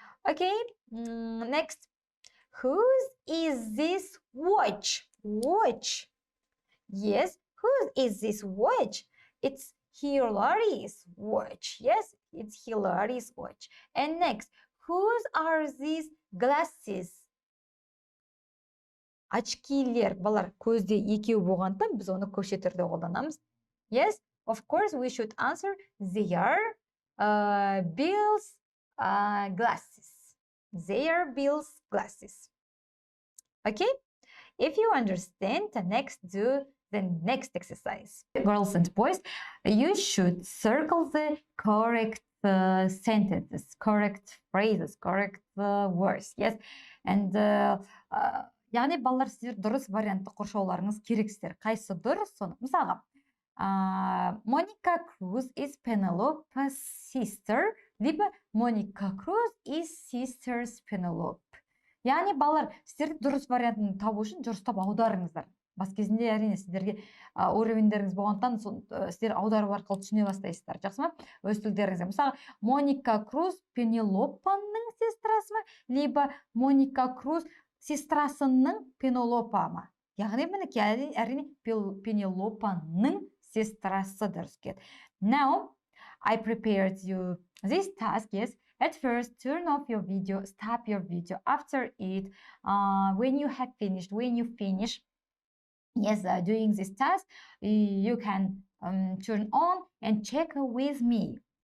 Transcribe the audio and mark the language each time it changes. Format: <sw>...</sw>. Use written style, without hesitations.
<en>Okay, next, whose is this watch? Watch. Yes, whose is this watch? It's Hilary's watch. Yes, it's Hilary's watch. And next, whose are these glasses?</en> <kk>Очкилер, балар, көзде екеу болғандықтан біз оны көше түрде қолданамыз.</kk> <en>Yes, of course, we should answer, they are Bill's glasses. They are Bill's glasses. Okay, if you understand, do the next exercise. Girls and boys, you should circle the correct sentences, correct phrases, correct words. Yes, and</en> <kk>яғни балалар сіздер дұрыс вариантты қоршауларыңыз керексіздер. Қайсы дұрыс соны?</kk> <en>Мысалға, Monica Cruz is Penelope's sister, либо Monica Cruz is sister's Penelope.</en> <kk>Яғни балалар сіздер дұрыс вариантын табу үшін дұрыстап аударыңыздар. Бас кезінде әрине сіздерге уровендеріңіз болғандықтан сіздер аудару арқылы түсіне бастайсыздар. Жақсы ма? Өз тілдеріңізде. Мысалы, Моника Круз Пенелопаның сестрасы ма, либо Моника Круз сестрасының Пенелопа ма? Яғни мінекей әрине Пенелопаның сестрасы дұрыс келеді.</kk> <en>Now, I prepared you this task, yes. At first, turn off your video, stop your video. After it, when you finish, yes, doing this task, you can turn on and check with me.</en>